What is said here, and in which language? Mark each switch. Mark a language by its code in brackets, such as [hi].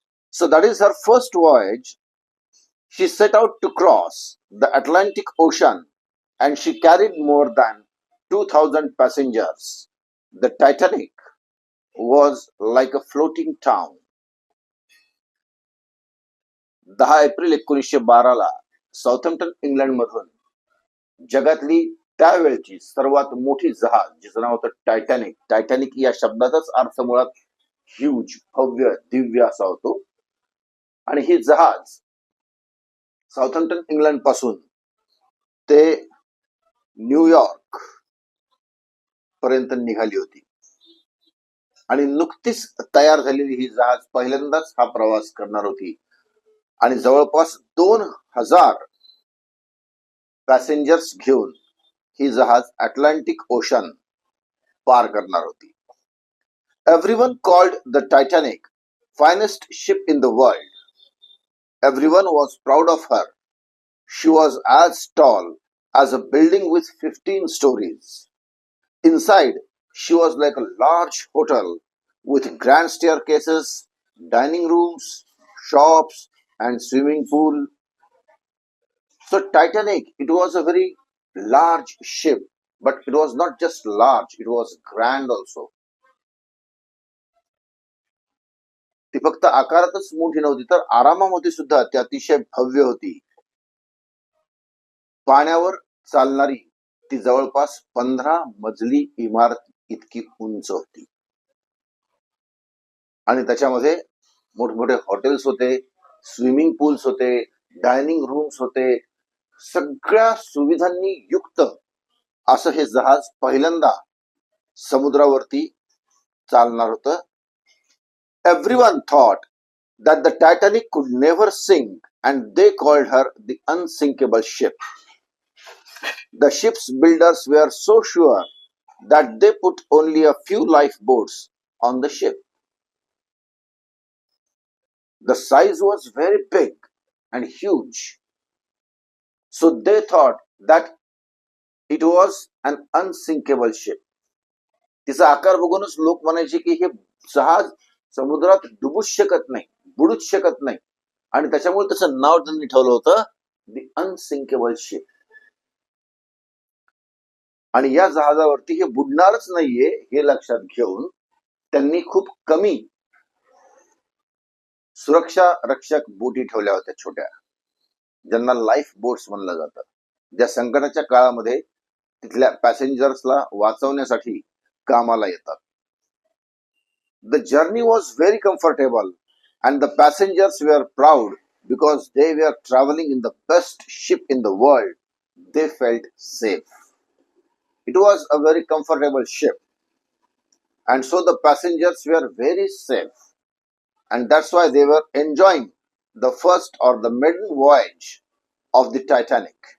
[en] So that is her first voyage. She set out to cross the Atlantic Ocean and she carried more than 2,000 passengers. The Titanic was like a floating town. [mr] 10 April 1912 Southampton England मधून जगातली त्यावेळची सर्वात मोठी जहाज जिचं नाव होतं Titanic. Titanic या शब्दाचाच अर्थ मुळात ह्यूज, भव्य, दिव्य असा होतो. आणि ही जहाज साउथम्प्टन इंग्लंड पासून ते न्यूयॉर्क पर्यंत निघाली होती. आणि नुकतीच तयार झालेली ही जहाज पहिल्यांदाच हा प्रवास करणार होती आणि जवळपास 2000 पॅसेंजर्स घेऊन ही जहाज अटलांटिक ओशन पार करणार होती. [en] Everyone called the Titanic finest ship in the world. Everyone was proud of her. She was as tall as a building with 15 stories. Inside, she was like a large hotel with grand staircases, dining rooms, shops, and swimming pool. So Titanic, it was a very large ship, but it was not just large, it was grand also. [mr] ती फक्त आकारातच मोठी नव्हती तर आरामामध्ये सुद्धा ती अतिशय भव्य होती. पाण्यावर चालणारी ती जवळपास 15 मजली इमारत इतकी उंच होती. आणि त्याच्यामध्ये मोठमोठे हॉटेल्स होते, स्विमिंग पूल्स होते, डायनिंग रूम्स होते. सगळ्या सुविधांनी युक्त असं हे जहाज पहिल्यांदा समुद्रावरती चालणार होतं. [en] Everyone thought that the Titanic could never sink and they called her the unsinkable ship. The ship's builders were so sure that they put only a few lifeboats on the ship. The size was very big and huge. So they thought that it was an unsinkable ship. [mr] तिचा आकार बघूनच लोक म्हणायचे की हे जहाज समुद्रात डुबूच शकत नाही, बुडूच शकत नाही. आणि त्याच्यामुळे त्याचं नाव त्यांनी ठेवलं होतं द अनसिंकेबल शिप. आणि या जहाजावरती हे बुडणारच नाहीये हे लक्षात घेऊन त्यांनी खूप कमी सुरक्षा रक्षक बोटी ठेवल्या होत्या छोट्या, ज्यांना लाईफ बोट्स म्हणलं जातं, ज्या संकटाच्या काळामध्ये तिथल्या पॅसेंजर्सला वाचवण्यासाठी कामाला येतात. [en] The journey was very comfortable and the passengers were proud because they were traveling in the best ship in the world. They felt safe. It was a very comfortable ship and so the passengers were very safe, and that's why they were enjoying the first or the maiden voyage of the Titanic.